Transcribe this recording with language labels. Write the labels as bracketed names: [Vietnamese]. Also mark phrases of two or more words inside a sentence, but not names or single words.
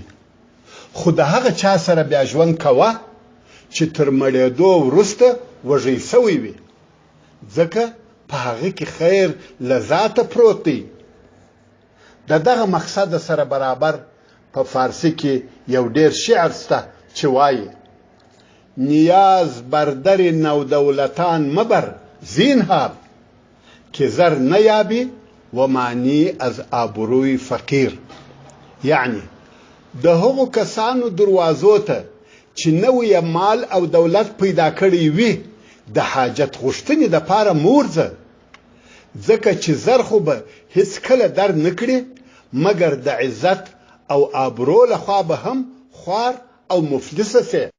[Pashto] خو د هغه چا سره بیا ژوند کوه چې تر مړېدو وروسته وږی سوی وي، ځکه په هغه کې خیر له ذاته پروت دی. د دغه مقصد سره برابر په فارسی کې یو ډیر شعر شته چې وایي: [Persian] نیاز بر در نودولتان مبر زینهار، که زر نیابی و معنی از آبروی فقیر. [Pashto] یعنی د هغو کسانو دروازو ته چې نوی مال او دولت پیدا کړی وي د حاجت غوښتنې دپاره مورځه، ځکه چې زر خو به هیڅ کله در نکړي مګر د عزت او آبرو لخوا به هم خوار او مفلسه سي.